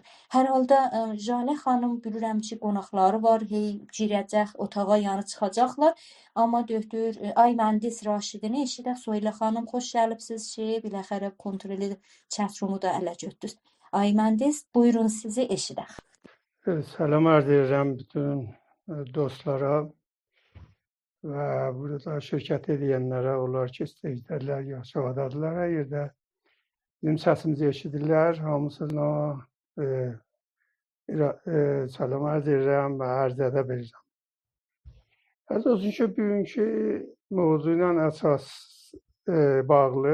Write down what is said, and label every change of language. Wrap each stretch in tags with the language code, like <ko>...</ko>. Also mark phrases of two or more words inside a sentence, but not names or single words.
<az>Hər halda Jalə xanım bilirəm ki, qonaqları var, girəcək, otağa yanı çıxacaqlar. Amma doktor Ayməndis Raşidini eşidək. Soyla xanım, xoş gəlibsiz ki, biləxərə kontrolü chatroom'u da ələ götürdünüz. Ayməndis, buyurun sizi eşidək.</az> <tr>Selam arz ederim bütün dostlara ve burada şirket edenlere,</tr> <az>onlar ki istəyirlər, yaşadadırlar. Hər yerdə bizim səsimizi eşidirlər. Hamısına salam arz edirəm və arz edə bilirəm. Az olsun ki, bugünkü mövzu ilə əsas bağlı.</az>